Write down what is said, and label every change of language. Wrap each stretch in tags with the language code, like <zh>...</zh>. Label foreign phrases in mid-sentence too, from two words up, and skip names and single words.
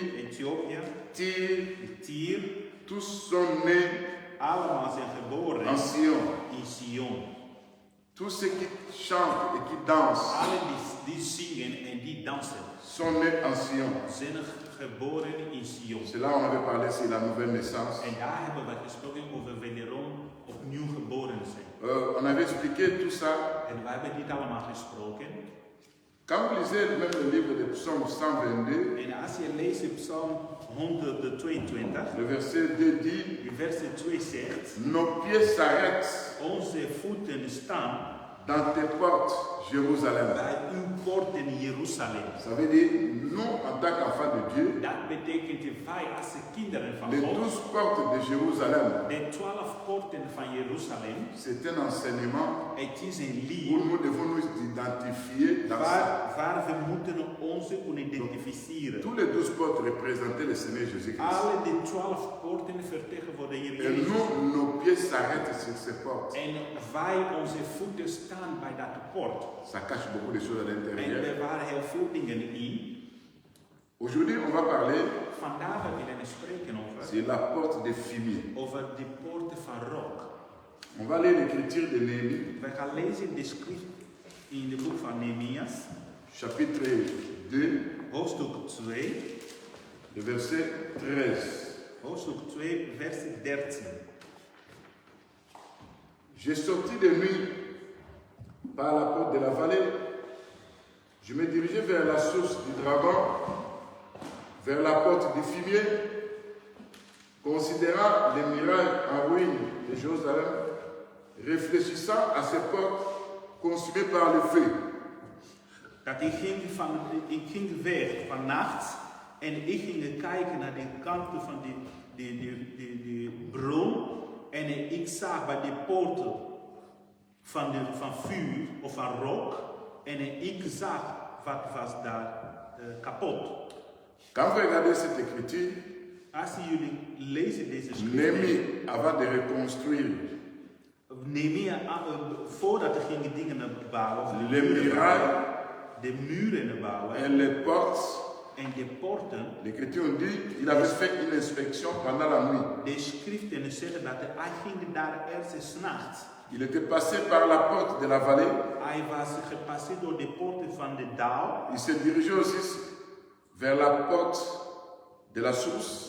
<nl>Ethiopië, Tyr, Tyr.</nl> <fr>tous sont nés</fr> <nl>Allemaal zijn geboren</nl> <fr>en Sion.</fr> <nl>in Sion.</nl> <fr>Tous ceux qui chantent et qui dansent</fr> <nl>Alle die zingen en die dansen</nl> <fr>sont nés en Sion.</fr> <nl>zijn geboren in Sion.</nl> <fr>C'est là où on avait parlé sur la nouvelle naissance.</fr> <nl>En daar hebben we gesproken over wederom opnieuw geboren zijn.</nl> <fr>On avait expliqué tout ça.</fr> <nl>En we hebben dit allemaal gesproken.</nl> <fr>Quand vous lisez même le livre de Psaume 122,</fr> <nl>En als je leest Psalm 122,</nl> <fr>le verset 2 dit</fr> <nl>verset 2 zegt:</nl> <fr>nos pieds s'arrêtent</fr> <nl>onze voeten staan</nl> <fr>dans tes portes, Jérusalem.</fr> <nl>bij uw poorten Jeruzalem.</nl> <fr>Ça veut dire, nous, en tant qu'enfants de Dieu,</fr> <nl>Dat betekent wij als kinderen van</nl> <fr>les</fr> <nl>God.</nl> <fr>12 portes de Jérusalem,</fr> <nl>De 12 poorten van Jeruzalem.</nl> <fr>c'est un enseignement</fr> <nl>Het is een</nl> <fr>où</fr> <nl>leer</nl> <fr>nous devons nous identifier dans ça.</fr> <nl>waar we moeten ons kunnen identificeren.</nl> <fr>Tous les 12 portes représentaient le Seigneur Jésus-Christ.</fr> <nl>Alle de 12 poorten vertegenwoordigen</nl> <fr>Et</fr> <nl>Jezus.</nl> <fr>nous, nos pieds s'arrêtent sur ces portes.</fr> <nl>En wij, onze voeten staan bij dat poort.</nl> <fr>Ça cache beaucoup de choses à</fr> <nl>En</nl> <fr>l'intérieur.</fr> <nl>er waren heel veel dingen in.</nl> <fr>Aujourd'hui, on va parler</fr> <nl>Vandaag willen we spreken</nl> <fr>sur la porte des fumier.</fr> <nl>over de poorten van rook.</nl> <fr>On va lire l'écriture de Néhémie,</fr> <nl>We gaan lezen de schrift in het boek van Nehemias,</nl> <fr>chapitre 2,</fr> <nl>hoofdstuk 2,</nl> <fr>le verset 13.</fr> <nl>hoofdstuk 2, vers 13.</nl> <fr>J'ai sorti de nuit par la porte de la vallée. Je me dirigeais vers la source du dragon, vers la porte du fumier, considérant les murailles en ruine de Jérusalem, réfléchissant à ces portes consumés par le feu.</fr> <nl>Dat ik ging weg vannacht en ik ging kijken naar de kanten van die bron en ik zag bij de poorten van vuur of van rook en ik zag wat was daar kapot.</nl> <fr>Quand vous regardez cette écriture,</fr> <nl>Als jullie lezen deze</nl> <fr>Néhémie,</fr> <nl>schriften,</nl> <fr>avant de reconstruire</fr> <nl>Nehemia, voordat er gingen dingen bouwen,</nl> <fr>les murailles</fr> <nl>de muren bouwen</nl> <fr>et les portes,</fr> <nl>en de poorten,</nl> <fr>l'Écriture dit qu'il avait fait une inspection pendant la nuit.</fr> <nl>de schriften zeggen dat hij ging daar eerst 's nachts.</nl> <fr>Il était passé par la porte de la vallée.</fr> <nl>Hij was gepasseerd door de poorten van de Dal.</nl> <fr>Il se dirigeait aussi vers la porte de la source.</fr>